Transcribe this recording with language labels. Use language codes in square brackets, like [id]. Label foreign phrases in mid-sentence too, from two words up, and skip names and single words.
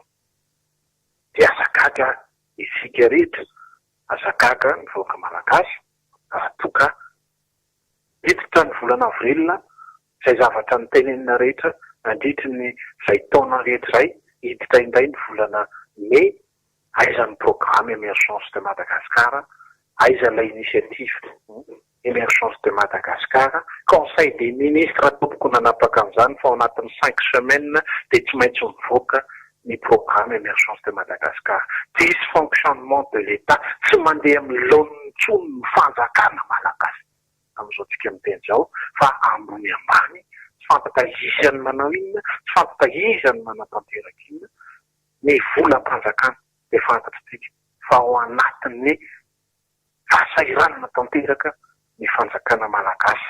[mg] De azagaga isika rehetra, azagaga ny vahoaka malagasy, raha toka miditra ny volana avril izay zavatra ny tenenina rehetra nandritry ny izay taona rehetra izay hiditra indray ny volana mai aiza ny [fr] programme émergence de Madagascar, [mg] aiza [fr] l'initiative émergence de Madagascar, conseil des ministres [mg] tompoko nanapaka an'izany fa ao anatin'ny 5 semaines dia tsy maintsy mivoaka ny [fr] programme émergence de Madagascar. Dysfonctionnement de l'État, [mg] tsy mandeha amin'ny laon'ny tsony ny fanjakana malagasy amin'izao tsika miteny zao, fa ambony ambany, tsy fantatra iza ny manao inona, tsy fantatra iza ny manatanteraka inona, ny volam-panjakana dia fantatritsika fa ao anatin'ny fahasahiranana tanteraka ny fanjakana malagasy.